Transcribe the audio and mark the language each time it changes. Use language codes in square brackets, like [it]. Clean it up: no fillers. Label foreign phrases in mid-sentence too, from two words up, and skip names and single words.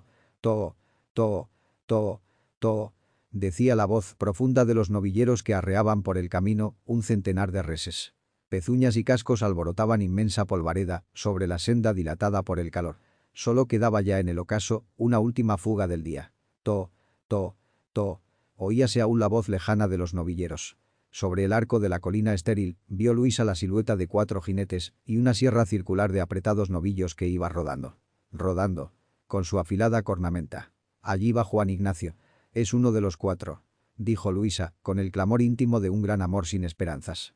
[es] To, to, to, to, decía la voz profunda de los novilleros que arreaban por el camino un centenar de reses. Pezuñas y cascos alborotaban inmensa polvareda sobre la senda dilatada por el calor. Solo quedaba ya en el ocaso una última fuga del día. To, to, to, oíase aún la voz lejana de los novilleros. Sobre el arco de la colina estéril vio Luisa la silueta de 4 jinetes y una sierra circular de apretados novillos que iba rodando. Rodando. Con su afilada cornamenta. Allí va Juan Ignacio. Es uno de los 4, dijo Luisa, con el clamor íntimo de un gran amor sin esperanzas.